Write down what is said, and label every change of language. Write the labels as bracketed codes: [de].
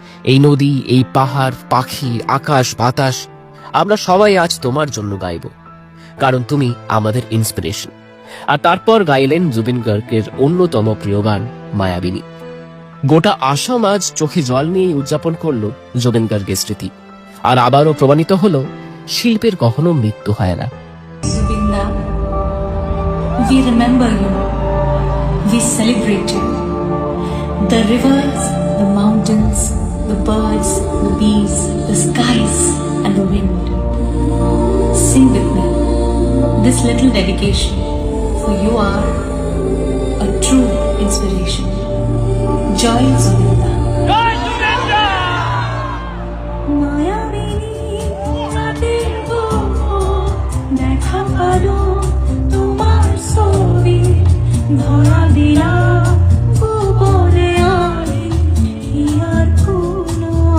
[bn] এই নদী, এই পাহাড়, পাখি, আকাশ, বাতাস, আমরা সবাই আজ তোমার জন্য গাইব, কারণ তুমি আমাদের ইন্সপিরেশন। আর তারপর গাইলেন জুবিন গার্গের অন্যতম প্রিয় গান মায়াবিনী। গোটা আসাম আজ চোখে জল নিয়ে উদযাপন করলো জুবিন গার্গের স্মৃতি। আর আবারও প্রমাণিত হলো শিল্পের কখনো মৃত্যু হয় না। [en] Zubinda, we remember you, we celebrate you. The rivers, the mountains, the birds, the bees, the skies and the wind. Sing with me this little dedication, for you are a true inspiration. Joy Zubinda. Joy Zubinda! [as] মায়াবিনী রাতের book দেখা পালো তোমার ছবি, ধরা দিলাম গোপনে আড়ে here কোনো।